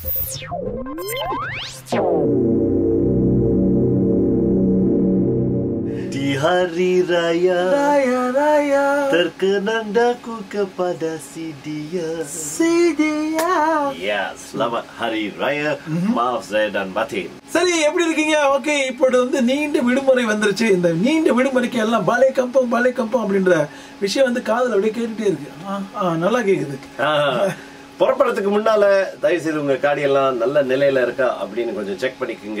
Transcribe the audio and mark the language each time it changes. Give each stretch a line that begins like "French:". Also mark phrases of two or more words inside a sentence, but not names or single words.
Malay: Di hari raya, terkenang daku kepada si dia. Ya, selamat hari raya. Maaf Zahir dan Batin.
Tamil: சரி, எப்படி இருக்கீங்க? ஓகே, இப்போது வந்து நீண்ட விடுமுறை வந்துருச்சு. இந்த நீண்ட விடுமுறைக்கு எல்லாம்
Malay: balik kampung
Tamil: அப்படின்ற விஷயம் வந்து காதுல அப்படியே கேட்டுட்டே இருக்கு. நல்லா கேக்குது. புறப்படுறதுக்கு முன்னால தயவு செய்து உங்க காடியெல்லாம் நல்ல நிலையில இருக்கா அப்படின்னு கொஞ்சம் செக் பண்ணிக்கோங்க.